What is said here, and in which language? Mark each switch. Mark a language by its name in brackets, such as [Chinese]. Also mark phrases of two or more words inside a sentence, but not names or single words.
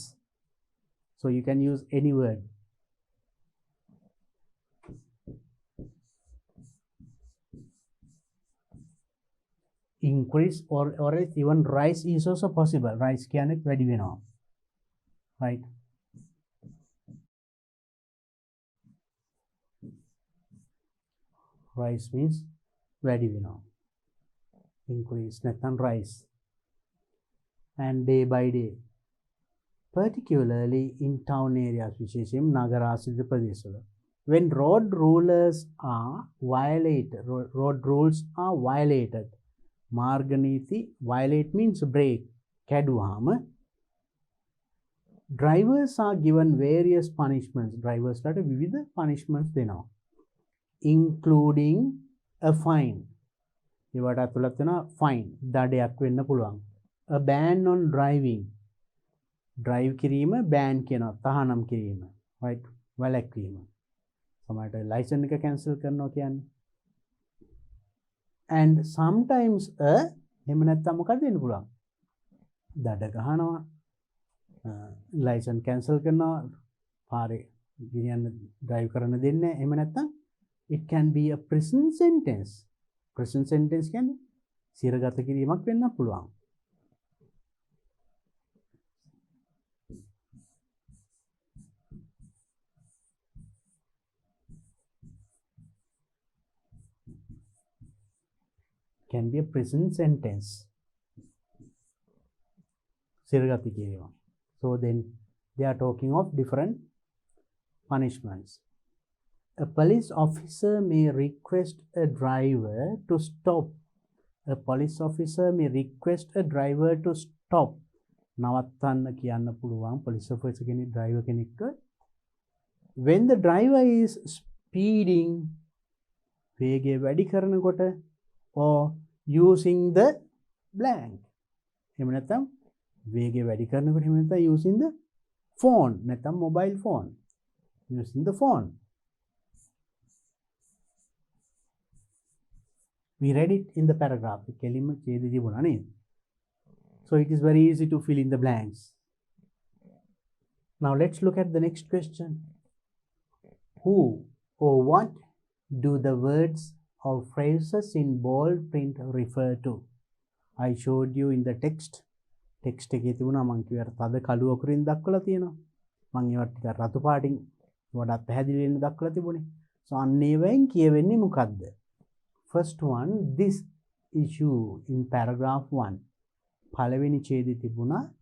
[English] So you can use any word. Increase or else even rise is also possible. [Sinhala] Rise කියන්නේ වැඩි වෙනවා, [English] right? Rise means [Sinhala] වැඩි වෙනවා. [English] Increase නැත්නම් rise. And day by day, particularly in town areas, [Sinhala] විශේෂයෙන් නගරාශ්‍රිත ප්‍රදේශවල, [English] when road rules are violated, [Sinhala] මාර්ග නීති [English] violate means break කැඩුවාම drivers are given various punishments. [Sinhala] Drivers ලට විවිධ punishments දෙනවා, [English] including a fine. [Sinhala] ඒවට අතුලත් වෙනවා fine, දඩයක් වෙන්න පුළුවන්. [English] A ban on driving, [Sinhala] drive කිරීම ban කියනවා තහනම් කිරීම right වැළැක්වීම සමහරට license එක cancel කරනවා කියන්නේ [English] and sometimes [Sinhala] එහෙම නැත්නම් මොකක්ද වෙන්න පුළුවන් දඩ ගහනවා [English] license cancel [Sinhala] කරනවා පාරේ ගෙනියන්න drive කරන්න දෙන්නේ එහෙම නැත්නම් [English] it can be a prison sentence [Sinhala] කියන්නේ සිරගත කිරීමක් වෙන්න පුළුවන් [English] can be a prison sentence [Sinhala] සිරගත කිරීම [English] so then they are talking of different punishments a police officer may request a driver to stop a police officer may request a driver to stop [Sinhala] නවත්තන්න කියන්න පුළුවන් [English] police officer [Sinhala] කෙනෙක් driver කෙනෙක්ට [English] when the driver is speeding [Sinhala] වේගය වැඩි කරනකොට [English] or using the blank [Sinhala] එහෙම නැත්නම් වේගය වැඩි කරනකොට එහෙම නැත්නම් [English] using the phone නැත්නම් mobile phone using the phone we read it in the paragraph [Sinhala] කෙලින්ම ඡේදෙ තිබුණා නේද [English] so it is very easy to fill in the blanks now let's look at the next question who or what do the words or phrases in bold print refer to I showed you in the text [Sinhala] එකේ තිබුණා මම කිව්වට තද කළු අකුරින් දක්වලා තියෙනවා මම ඒවත් ටික රතු පාටින් වඩා පැහැදිලි වෙන්න දක්වලා තිබුණේ [English] so [Sinhala] අන්න ඒවෙන් කියවෙන්නේ මොකද්ද [English] first one this issue in paragraph 1 [Sinhala] පළවෙනි ඡේදෙ තිබුණා